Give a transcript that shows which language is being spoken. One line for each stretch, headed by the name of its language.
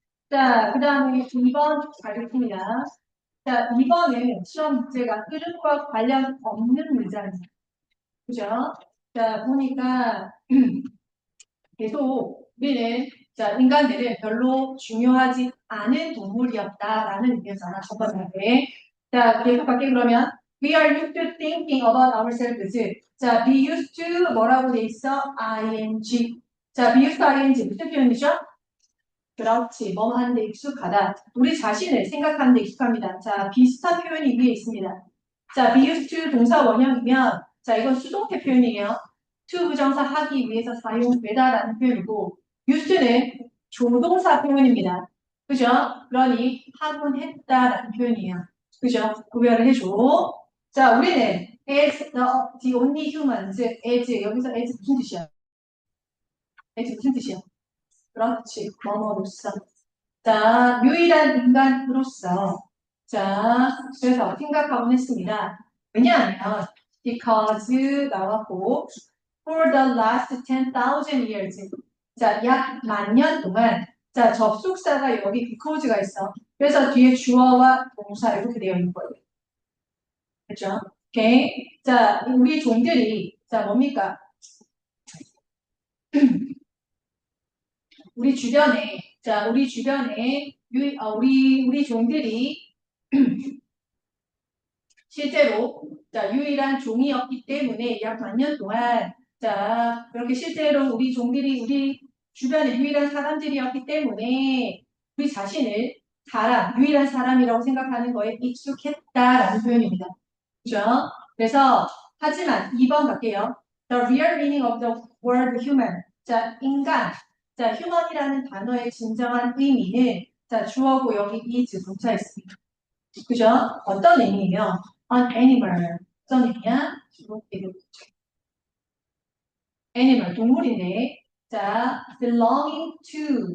Korean: 자, 그 다음에 2번 가겠습니다. 자, 2번은 시험 문제가 흐름과 관련 없는 문제입니다. 그죠? 자, 보니까 계속 우리는 자, 인간들은 별로 중요하지 않은 동물이었다라는 의미잖아. 첫 번째. 자, 계속 갈게 그러면
English: We are used to thinking about ourselves.
Korean: 자, be used to 뭐라고 돼 있어?
English: ing.
Korean: 자, be used to ing 무슨 표현이죠? 그렇지. 뭐 하는데 익숙하다. 우리 자신을 생각하는 데 익숙합니다. 자, 비슷한 표현이 위에 있습니다. 자, be used to 동사 원형이면 자, 이건 수동태 표현이에요. to 부정사 하기 위해서 사용되다라는 표현이고 used는 조동사 표현입니다. 그죠? 그러니 하곤 했다라는 표현이에요. 그죠? 구별을 해줘. 자, 우리는
English: as the only humans,
Korean: as 여기서 as 무슨 뜻이야? as 무슨 뜻이야? 그렇지. 뭐뭐로서. 자, 유일한 인간으로서. 자, 그래서 생각하곤 했습니다. 왜냐하면
English: because
Korean: 나왔고
English: for the last 10,000 years.
Korean: 자, 약 만 년 동안 자, 접속사가 여기 because가 있어. 그래서 뒤에 주어와 동사 이렇게 되어 있는 거예요. 그렇죠? 오케이. 자, 우리 종들이 자, 뭡니까? 우리 주변에 자, 우리 주변에 우리 종들이 실제로 자, 유일한 종이었기 때문에 약 만 년 동안 자, 그렇게 실제로 우리 종들이 우리 주변의 유일한 사람들이었기 때문에 우리 자신을 유일한 사람이라고 생각하는 거에 익숙했다라는 표현입니다. 그죠? 그래서 하지만 2번 갈게요.
English: The real meaning of the word human.
Korean: 자, 인간. 자, human이라는 단어의 진정한 의미는 자, 주어고 여기 is 동사 있습니다. 그죠? 어떤 의미예요?
English: An animal.
Korean: 어떤 의미야? animal, 동물인데. 자,
English: belonging to.